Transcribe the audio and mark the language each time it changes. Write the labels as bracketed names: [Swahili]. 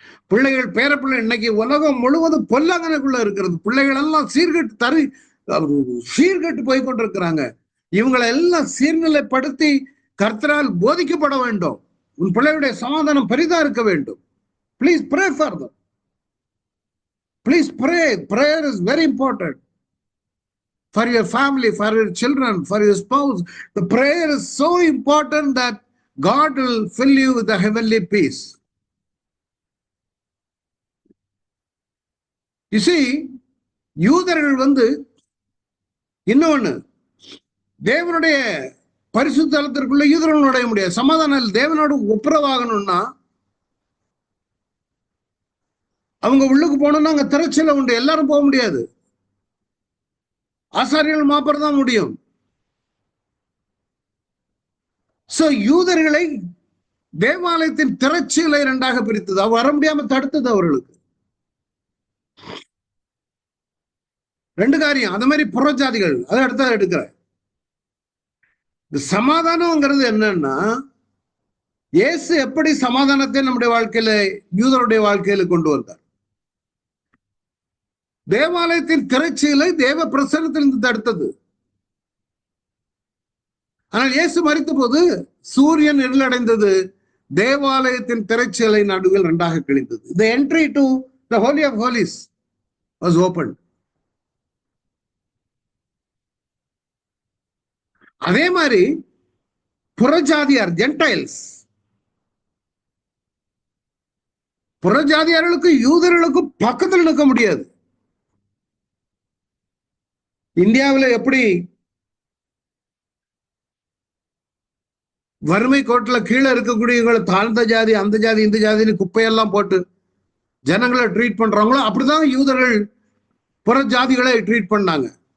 [Tamil] பிள்ளைகள், பேரப்பிள்ளை, இன்னைக்கு உலகம் முழுவதும் பொல்லாங்கனுக்குள்ள இருக்கிறது. பிள்ளைகள் எல்லாம் சீர்கட்டு சீர்கெட்டு போய் கொண்டிருக்கிறாங்க. இவங்களை எல்லாம் சீர்நிலைப்படுத்தி கர்த்தரால் போதிக்கப்பட வேண்டும். உன் பிள்ளையுடைய சமாதானம் பெரிதா இருக்க வேண்டும். [English] Please pray for them. Please pray. Prayer is very important for your family, for your children, for your spouse. The prayer is so important that God will fill you with the heavenly peace. You see, [Tamil] யூதர்கள் இன்னொன்னு, தேவனுடைய பரிசுத்த தலத்திற்குள்ள யூதர்கள் நுழைய முடியாது. சமாதானம் தேவனோடு ஒப்புரவாகணும்னா அவங்க உள்ளுக்கு போனோம்னா அங்க திரைச்சல உண்டு. எல்லாரும் போக முடியாது. ஆசாரியர்கள் மாப்பர் தான் முடியும். சோ யூதர்களை தேவாலயத்தின் திரைச்சலை இரண்டாக பிரித்தது. அவ வர முடியாம தடுத்தது அவர்களுக்கு. ரெண்டு காரியம். அது மாதிரி புறஜாதிகள் அதை அடுத்த எடுக்கிற சமாதானம்ங்கிறது என்னன்னா, இயேசு எப்படி சமாதானத்தை நம்முடைய வாழ்க்கையில யூதருடைய வாழ்க்கையில கொண்டு வந்தார். தேவாலயத்தின் திரைச்சீலை தேவ பிரசன்னத்திலிருந்து தடுத்தது. ஆனால் இயேசு மரித்த போது சூரியன் இருளடைந்தது, தேவாலயத்தின் திரைச்சீலை நடுவில் இரண்டாக கிழிந்தது. [English] The entry to the Holy of Holies was opened. [Tamil] அதே மாதிரி புறஜாதியார், ஜென்டைல்ஸ், புறஜாதியார்களுக்கு யூதர்களுக்கும் பக்கத்தில் நிற்க முடியாது. இந்தியாவில் எப்படி வறுமை கோட்டில் கீழே இருக்கக்கூடியவங்களை தாழ்ந்த ஜாதி, அந்த ஜாதி, இந்த ஜாதின்னு குப்பையெல்லாம் போட்டு ஜனங்களை ட்ரீட் பண்றாங்களோ அப்படிதான் யூதர்கள் புற ஜாதிகளை ட்ரீட் பண்ணாங்க.